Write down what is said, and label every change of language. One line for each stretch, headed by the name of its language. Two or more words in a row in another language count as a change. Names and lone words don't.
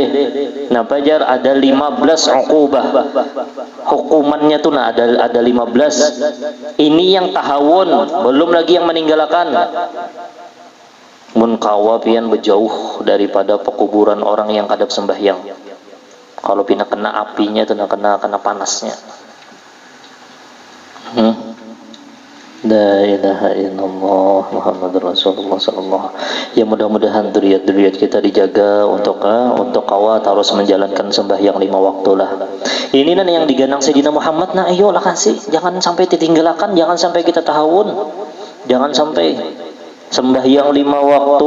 Banjar: Nah, pajar ada 15 ukubah. Hukumannya tuh ada 15. Ini yang tahawun, belum lagi yang meninggalkan. Mun kawa pian berjauh daripada pekuburan orang yang kadap sembahyang. Kalau pina kena apinya itu kena panasnya.
Arabic: لا إله إلا الله محمد رسول الله صلى الله.
Banjar: Ya, mudah-mudahan dzurriat-dzurriat kita dijaga untuk kawa terus menjalankan sembahyang 5 waktu lah. Ini yang diganang Sayyidina Muhammad. Nah, ayolah kasih, jangan sampai ditinggalkan, jangan sampai kita tahawun. Jangan sampai sembahyang 5 waktu.